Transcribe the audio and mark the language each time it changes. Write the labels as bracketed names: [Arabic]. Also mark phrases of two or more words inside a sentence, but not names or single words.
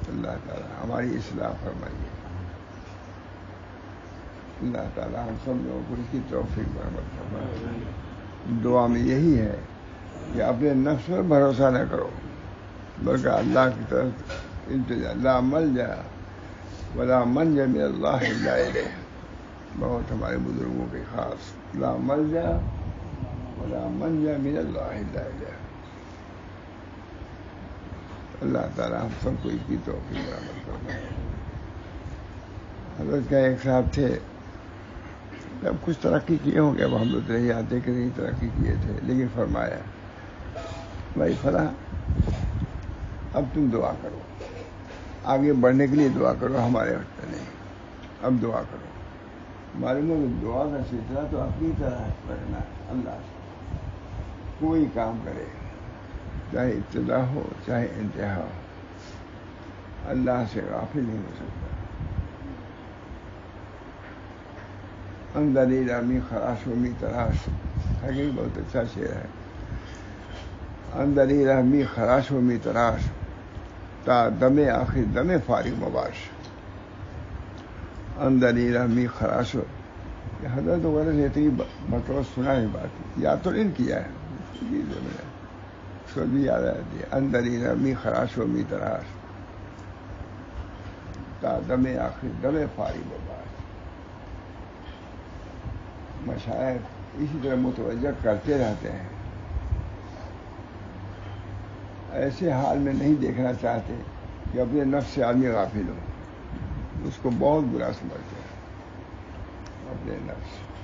[Urdu] اللہ تعالیٰ ہماری اصلاح فرمائیے. اللہ تعالیٰ ہم سب لوگوں کو اس کی توفیق برآمد فرمائے. دعا میں یہی ہے کہ اپنے نفس پر بھروسہ نہ کرو بلکہ اللہ کی طرف التجا. [Arabic] لا ملجا ولا منجا من اللہ الا الیہ. [Urdu] بہت ہمارے بزرگوں کے خاص. [Arabic] لا ملجا ولا منجا من اللہ الا الیہ. [Urdu] اللہ تعالیٰ ہم سب کو اس کی توفیق برآمد فرمائے. حضرت کا ایک صاحب تھے، اب کچھ ترقی کیے ہوں گے، اب ہم لوگ نہیں آتے کہ نہیں ترقی کیے تھے، لیکن فرمایا بھائی فلاں اب تم دعا کرو، آگے بڑھنے کے لیے دعا کرو، ہمارے وقت نہیں، اب دعا کرو. معلوم ہے کہ دعا کا سلسلہ تو اپنی طرح رکھنا ہے اللہ سے. کوئی کام کرے چاہے ابتدا ہو چاہے انتہا ہو، اللہ سے غافل نہیں ہو سکتا. [Persian] اندری رامی خراش و می تراش [Urdu] ہے کہ بہت اچھا شعر ہے. [Persian] اندری رحمی خراش و می تراش تا دم آخر دم فارغ مباش. اندری رحمی خراش و [Urdu] حضرت وغیرہ سے اتنی بطور سنا ہے بات، یاد تو نہیں کیا ہے، سو بھی یاد آتی ہے. [Persian] اندری رحمی خراش و می تراش تا دم آخر دم فارغ مباش. [Urdu] مشائخ اسی طرح متوجہ کرتے رہتے ہیں، ایسے حال میں نہیں دیکھنا چاہتے کہ اپنے نفس سے آدمی غافل ہو. اس کو بہت برا سمجھتے ہیں اپنے نفس.